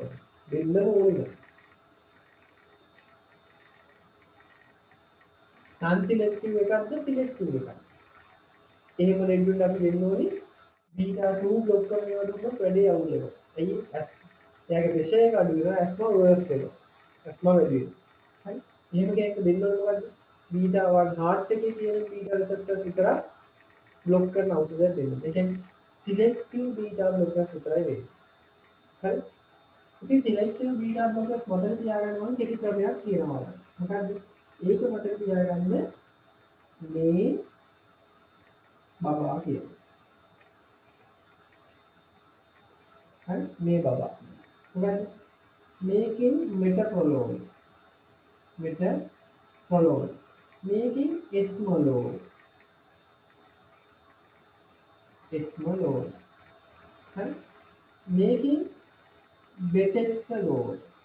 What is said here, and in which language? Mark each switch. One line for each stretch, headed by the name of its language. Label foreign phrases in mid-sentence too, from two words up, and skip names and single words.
Sinhala: දෙන්නම ඕනේ.
English: non selective
Sinhala: එකක්ද selective එකක්ද? එහෙම දෙන්නුත් අපි දෙන්න ඕනේ beta 2 බ්ලොක් කරනවා දුන්නොත් වැඩි අවුල් වෙනවා. එයි එයාගේ ප්‍රෙෂර් එක අඩු වෙනවා
English: asthma worse
Sinhala: වෙනවා. asthma වැඩි වෙනවා. හරි? එහෙම කෙනෙක් දෙන්න ඕනේ මොකද්ද?
English: beta 1 heart
Sinhala: එකේ තියෙන
English: beta receptors
Sinhala: විතර බ්ලොක් කරන ඖෂධයක් දෙන්න. ඒ කියන්නේ
English: selective beta blockers
Sinhala: විතරයි වෙන්නේ. හරි? ඉතින්
English: selective beta blockers
Sinhala: මොකද තියාගන්න ඕනේ කෙටි ක්‍රමයක් තියෙනවා. මොකද්ද? ඒක මතක තියාගන්න මේ බබා කියනවා. හරි මේ බබා. මොකද මේකෙන් මෙටෆොලෝල් මේකෙන් එස්මොලෝල් හරි මේකෙන් බෙටෙක්සලෝල්